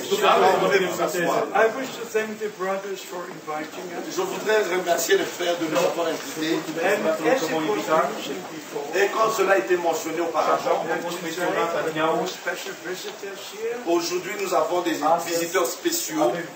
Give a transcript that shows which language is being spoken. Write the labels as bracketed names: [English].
[English] I wish to thank the brothers for inviting us. [French] Je voudrais remercier les frères de nous avoir invités. [English] And as it was mentioned before, [French] Et quand cela a été mentionné auparavant, [English] special visitors here. [French] aujourd'hui nous avons des visiteurs spéciaux.